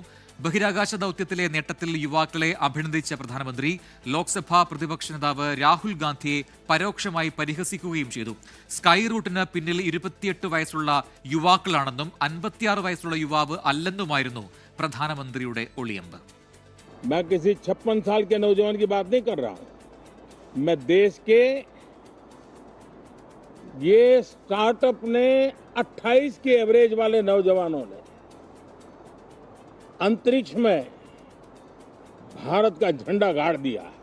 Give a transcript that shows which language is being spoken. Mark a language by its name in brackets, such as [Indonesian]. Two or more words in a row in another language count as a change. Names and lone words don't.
[Malayalam] ബഹിരാകാശ ദൗത്യത്തിലെ നേട്ടത്തിൽ യുവാക്കളെ അഭിനന്ദിച്ച പ്രധാനമന്ത്രി ലോക്സഭാ പ്രതിപക്ഷ നേതാവ് രാഹുൽ ഗാന്ധിയെ പരോക്ഷമായി പരിഹസിക്കുകയും ചെയ്തു. സ്കൈ റൂട്ടിന് പിന്നിൽ 28 വയസ്സുള്ള യുവാക്കളാണെന്നും 56 വയസ്സുള്ള യുവാവ് അല്ലെന്നുമായിരുന്നു പ്രധാനമന്ത്രിയുടെ ഒളിയമ്പ്. [Hindi] मैं किसी 56 साल के नौजवान की बात नहीं कर रहा हूं. मैं देश के ये स्टार्टअप ने 28 के एवरेज वाले नौजवानों ने अंतरिक्ष में भारत का झंडा गाड़ दिया है.